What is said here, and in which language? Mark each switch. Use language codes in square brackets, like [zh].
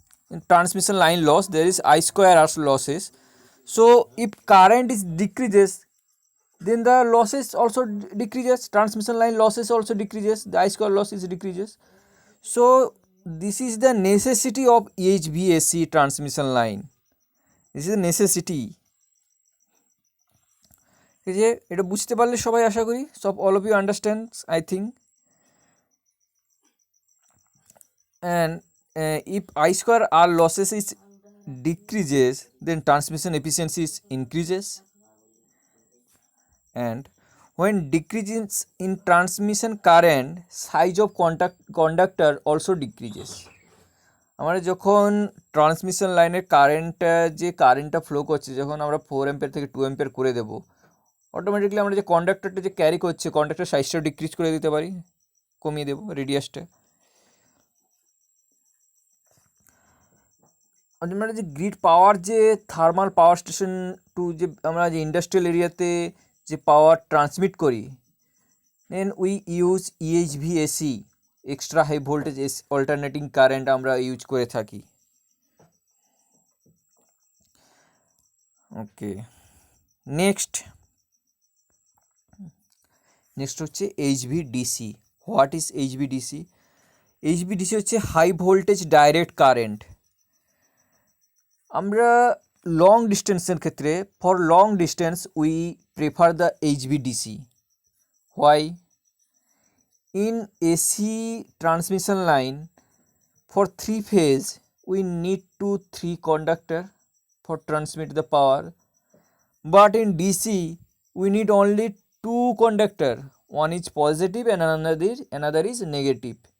[en] In transmission line loss there is I square R losses. So if current is decreases, then the losses also decreases. Transmission line losses also decreases. The I square loss is decreases. So this is the necessity of HVAC transmission line. This is a necessity. [bn] এই যে এটা বুঝতে পারলে সবাই আশা করি [en] all of you understand, I think. And if I square R losses is decreases, then transmission efficiency is increases. And when decreases in transmission current, size of conductor also decreases. [bn] আমরা যখন transmission লাইনের কারেন্টটা flow করছে, যখন আমরা 4 ampere থেকে 2 ampere করে দেবো, অটোমেটিকলি আমরা যে কন্ডাক্টরটা যে ক্যারি করছে, কন্ডাক্টর সাইজটা ডিক্রিজ করে দিতে পারি, কমিয়ে দেবো রেডিয়াসটা। আমরা যে গ্রিড পাওয়ার, যে থার্মাল পাওয়ার স্টেশন টু যে আমরা যে ইন্ডাস্ট্রিয়াল এরিয়াতে যে পাওয়ার ট্রান্সমিট করি, [en] then we use EHVAC, [bn] extra high voltage alternating current আমরা ইউজ করে থাকি। ওকে, নেক্সট হচ্ছে এইচভিডিসি। [en] What is HVDC? [bn] এইচভিডিসি হচ্ছে হাই ভোল্টেজ ডাইরেক্ট কারেন্ট। আমরা লং ডিস্টেন্সের ক্ষেত্রে, [en] For long distance we prefer the HVDC. Why? In AC transmission line, for 3 phase we need 3 conductor for transmit the power, but in DC we need only two conductor, one is positive and another is negative.